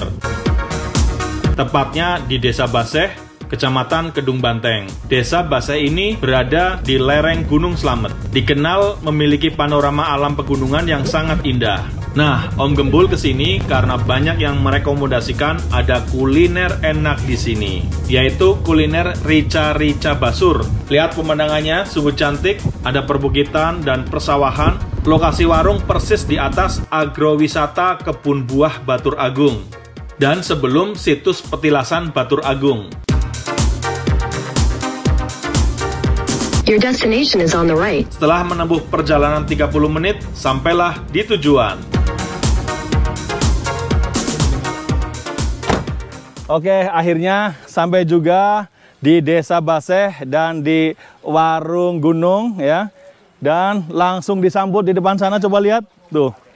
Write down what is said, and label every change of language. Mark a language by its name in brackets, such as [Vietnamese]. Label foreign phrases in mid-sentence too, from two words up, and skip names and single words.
[Indonesian] Tepatnya di Desa Baseh, Kecamatan Kedung Banteng. Desa Baseh ini berada di lereng Gunung Slamet. Dikenal memiliki panorama alam pegunungan yang sangat indah. Nah, Om Gembul kesini karena banyak yang merekomendasikan ada kuliner enak di sini, yaitu kuliner rica-rica basur. Lihat pemandangannya, sungguh cantik, ada perbukitan dan persawahan. Lokasi warung persis di atas agrowisata Kebun Buah Batur Agung dan sebelum situs petilasan Batur Agung. [English] Your destination is on the right. [Indonesian] Setelah menempuh perjalanan 30 menit, sampailah di tujuan. Oke, akhirnya sampai juga di Desa Baseh dan di Warung Gunung ya. Dan langsung disambut di depan sana, coba lihat tuh.